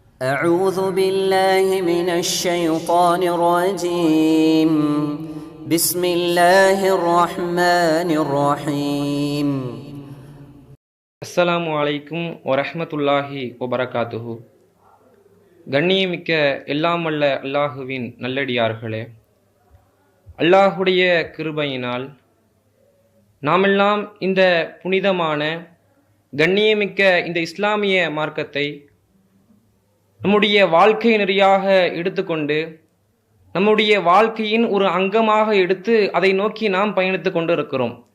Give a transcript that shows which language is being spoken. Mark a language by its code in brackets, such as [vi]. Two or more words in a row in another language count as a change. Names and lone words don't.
[ar] أعوذ بالله من الشيطان الرجيم بسم الله الرحمن الرحيم السلام عليكم ورحمة الله وبركاته. [ta] கண்ணியமிக்க எல்லாம் வல்ல அல்லாஹுவின் நல்லடியார்களே, அல்லாஹுடைய கிருபையினால் நாமெல்லாம் இந்த புனிதமான கண்ணியமிக்க இந்த இஸ்லாமிய மார்க்கத்தை நம்முடைய வாழ்க்கை நெறியாக எடுத்துக்கொண்டு நம்முடைய வாழ்க்கையின் ஒரு அங்கமாக எடுத்து அதை நோக்கி நாம் பயணித்து கொண்டு இருக்கிறோம்.